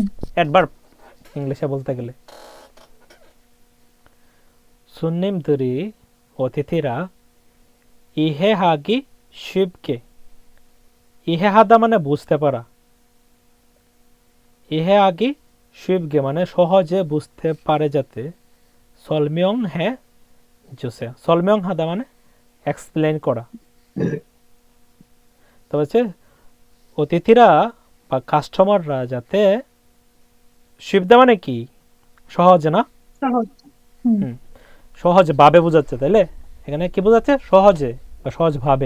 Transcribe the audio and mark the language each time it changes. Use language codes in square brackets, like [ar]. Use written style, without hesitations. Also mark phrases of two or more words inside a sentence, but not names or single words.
[bn] অ্যাডভার্ব ইংলিশে বলতে গেলে। 손님들이 অতিথিরা [ko] 이해하기 쉽게, [bn] ইহেহাদা মানে বুঝতে পারা, [ko] 이해하기 쉽게 [bn] মানে সহজে বুঝতে পারে যাতে, [ko] 설명 해 주세요, 설명 하다 [bn] মানে এক্সপ্লেন করা। তো হচ্ছে অতিথিরা বা কাস্টমাররা যাতে, সুবিধা মানে কি সহজে না, সহজ। হুম। হুম, সহজ ভাবে বোঝাচ্ছে, তাইলে এখানে কি বোঝাচ্ছে সহজে বা সহজ ভাবে,